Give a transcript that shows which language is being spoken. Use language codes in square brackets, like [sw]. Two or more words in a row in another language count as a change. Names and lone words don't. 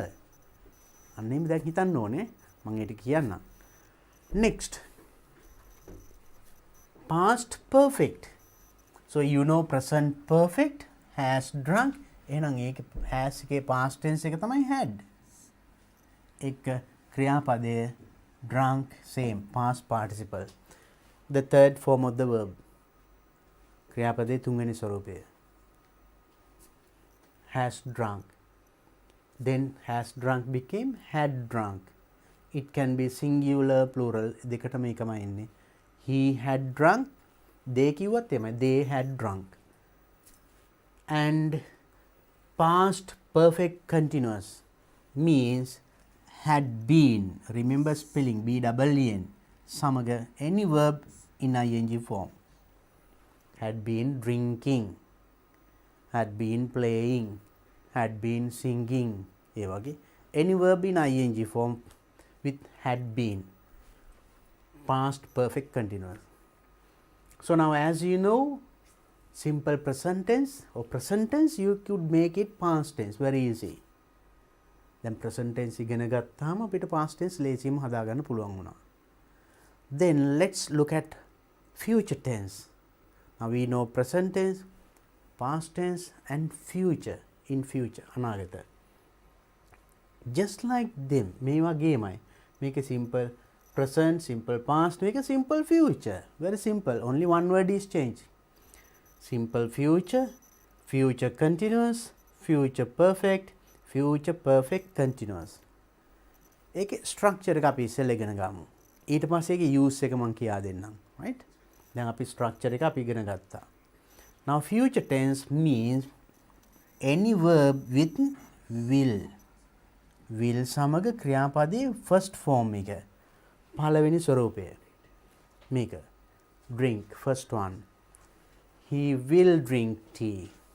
[si] අන්න එහෙම දැන් හිතන්න ඕනේ. මම ඒක කියන්නම්. [en] Next. Past perfect. So you know present perfect has drunk. [si] එහෙනම් ඒක has එකේ [en] past tense [si] එක තමයි had. එක ක්‍රියාපදය [en] drunk same past participle. The third form of the verb. [si] ක්‍රියාපදයේ තුන්වෙනි ස්වරූපය. [en] Has drunk. Then has drunk became had drunk. It can be singular plural [si] දෙකටම එකමයි එන්නේ. [en] He had drunk. they [si] කිව්වත් එමය. [en] they had drunk. And past perfect continuous means had been. Remember spelling BEEN සමග any verb in ing form. Had been drinking, had been playing, had been singing. [si] ඒ වගේ [en] any verb in ing form with had been, past perfect continuous. So now as you know, simple present tense or present tense, you could make it past tense very easy. [si] දැන් [en] present tense [si] ඉගෙන ගත්තාම අපිට [en] past tense [si] ලේසියෙන්ම හදාගන්න පුළුවන් වුණා. [en] Then let's look at future tense. Now we know present tense, past tense and future, in future, අනාගත. Just like them, [si] මේ වගේමයි. [en] මේක simple present, simple past, මේක simple future. Very simple, only one word is changed. Simple future, future continuous, future perfect, future perfect continuous. [si] ඒකේ structure එක අපි ඉස්සෙල්ලා ඉගෙන ගමු. ඊට පස්සේ ඒකේ use එක මම කියා දෙන්නම්. Right? දැන් අපි structure එක අපි ඉගෙන ගත්තා. [en] Now future tense means any verb with will. [si] Will සමග ක්‍රියාපදයේ [en] first form [si] එක. පළවෙනි ස්වරූපය. මේක. [en] Drink, first one. He will drink tea.